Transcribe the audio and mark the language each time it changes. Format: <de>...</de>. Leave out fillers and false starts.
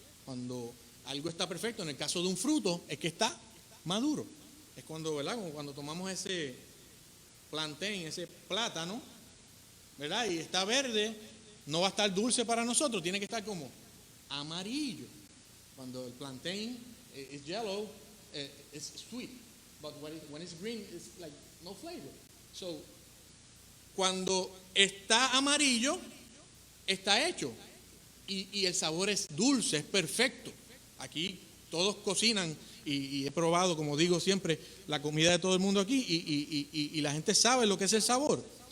<es>Cuando algo está perfecto, en el caso de un fruto, es que está maduro. Es cuando, ¿verdad? Como cuando tomamos ese plantain, ese plátano, ¿verdad? Y está verde, no va a estar dulce para nosotros, tiene que estar como amarillo. Cuando el</es> <en>plantain is yellow, it's sweet, but when it's green, it's like no flavor.</en> <es>So, cuando está amarillo, está hecho y el sabor es dulce, es perfecto. Aquí todos cocinan y he probado, como digo siempre, la comida de todo el mundo aquí y la gente sabe lo que es el sabor.</es>